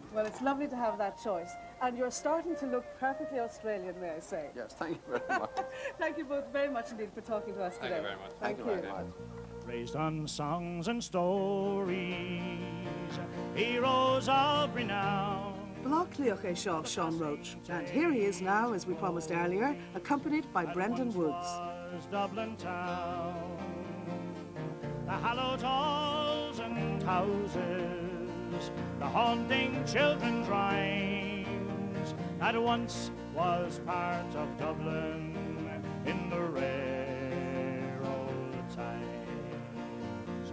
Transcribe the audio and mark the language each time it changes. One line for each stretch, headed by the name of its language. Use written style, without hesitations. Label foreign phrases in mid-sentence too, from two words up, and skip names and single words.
English: Well, it's lovely to have that choice. And you're starting to look perfectly Australian, may I say. Yes, thank you very much. Thank you both very much indeed for talking to us Thank today. you very much. Thank you. very much. Raised on songs and stories, heroes of renown.
Irish: Blogclioch é seo
English: Sean Roach, and here he is now, as we promised earlier, accompanied by Brendan Woods. Was Dublin town, the hallowed halls and houses, the haunting children's rhymes, that once was part of Dublin in the rare old times.